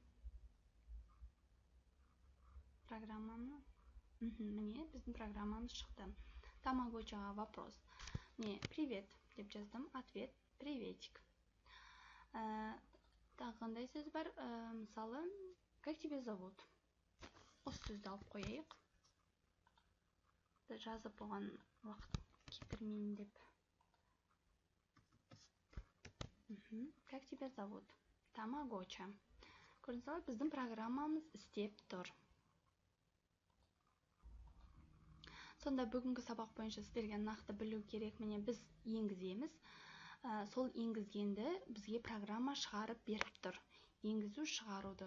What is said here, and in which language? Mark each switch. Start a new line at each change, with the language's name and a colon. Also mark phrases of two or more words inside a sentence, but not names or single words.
Kazakh: Программаны. Міне, біздің программамыз шықты. Тамагочиға вопрос. Привет деп жаздым,
Russian: ответ приветик.
Kazakh: Тағы қандай сөз бар? Мысалы,
Russian: как тебя зовут?
Kazakh: Осы сөзді алып қояйық. Жазып оған уақыт кетірмейін деп.
Russian: Как тебя зовут?
Kazakh: Тамагочи. Көрдіңіз, біздің программамыз істеп тұр. Сонда бүгінгі сабақ бойынша сіздерге нақты білу керек, міне біз енгіземіз. Сол енгізгенді бізге программа шығарып беріп тұр. Енгізу шығаруды.